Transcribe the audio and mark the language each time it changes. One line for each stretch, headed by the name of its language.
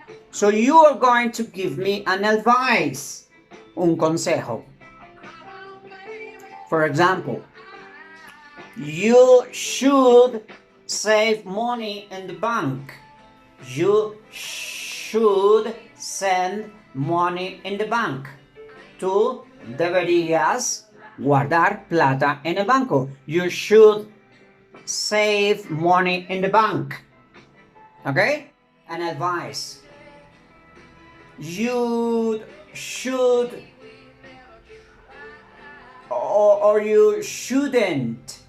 English: So you are going to give me an advice,
Spanish: un consejo.
English: For example, you should save money in the bank. You should send money in the bank.
Spanish: Tú deberías guardar plata en el banco.
English: You should save money in the bank. Okay? An advice. You should or you shouldn't.